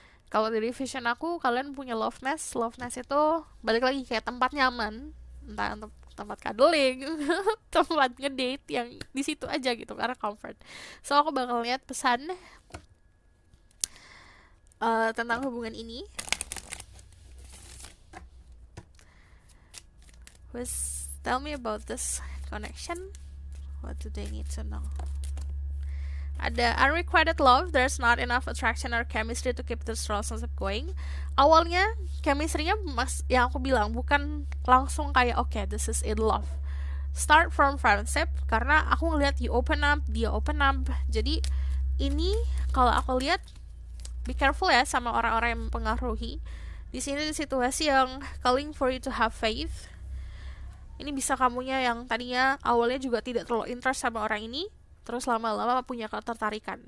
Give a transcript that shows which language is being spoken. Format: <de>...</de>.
<id>Kalau dari vision aku, kalian punya love nest. Love nest itu balik lagi kayak tempat nyaman, entah untuk tempat cuddling, tempat ngedate yang di situ aja gitu karena comfort. So aku bakal lihat pesan tentang hubungan ini.</id> <en>Tell me about this connection. What do they need to know?</en> <id>Ada</id> <en>unrequited love, there's not enough attraction or chemistry to keep this relationship going.</en> <id>Awalnya chemistry-nya yang aku bilang bukan langsung kayak</id> <en>okay, this is it love. Start from friendship</en> <id>karena aku ngeliat</id> <en>you open up, dia open up.</en> <id>Jadi ini kalau aku lihat</id> <en>be careful</en> <id>ya sama orang-orang yang mempengaruhi. Di sini di situasi yang</id> <en>calling for you to have faith.</en> <id>Ini bisa kamunya yang tadinya awalnya juga tidak terlalu interest sama orang ini, terus lama-lama punya ketertarikan.</id>